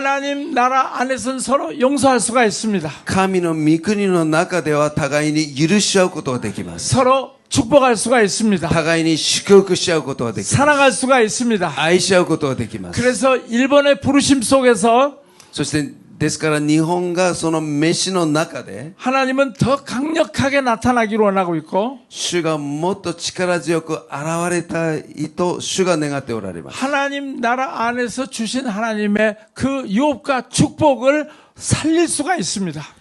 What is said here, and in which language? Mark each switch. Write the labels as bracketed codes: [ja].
[ko] 하나님 나라 안에서는 서로 용서할 수가 있습니다. [ja] 神の御国の中では互いに許し合うことができます。 [ko] 서로 축복할 수가 있습니다. [ja] 互いに祝福し合うことができます。 [ko] 사랑할 수가 있습니다. [ja] 愛し合うことができます。 [ko] 그래서 일본의 부르심 속에서 [ja] そしてですから日本がその飯の中で [ko] 하나님은 더 강력하게 나타나기를 원하고 있고 [ja] 主がもっと力強く現れたいと主が願っておられます。 [ko] 하나님 나라 안에서 주신 하나님의 그 유업과 축복을 살릴 수가 있습니다.